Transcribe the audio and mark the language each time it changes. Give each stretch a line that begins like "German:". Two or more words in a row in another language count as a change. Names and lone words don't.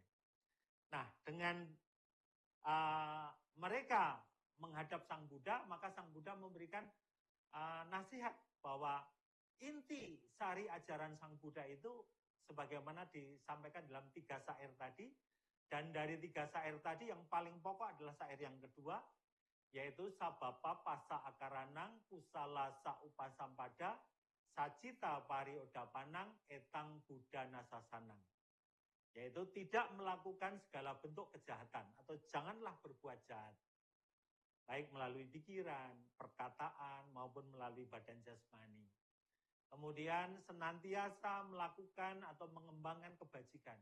Indonesian: Nah, dengan mereka menghadap Sang Buddha, maka Sang Buddha memberikan nasihat bahwa inti sari ajaran Sang Buddha itu sebagaimana disampaikan dalam 3 syair tadi, dan dari 3 syair tadi yang paling pokok adalah syair yang kedua, yaitu
Pali: sabapa pasa akaranang kusala sa upasampada sacita pariodapanang etang Buddha nasasanang.
Indonesian: Yaitu tidak melakukan segala bentuk kejahatan atau janganlah berbuat jahat. Baik melalui pikiran, perkataan, maupun melalui badan jasmani. Kemudian senantiasa melakukan atau mengembangkan kebajikan.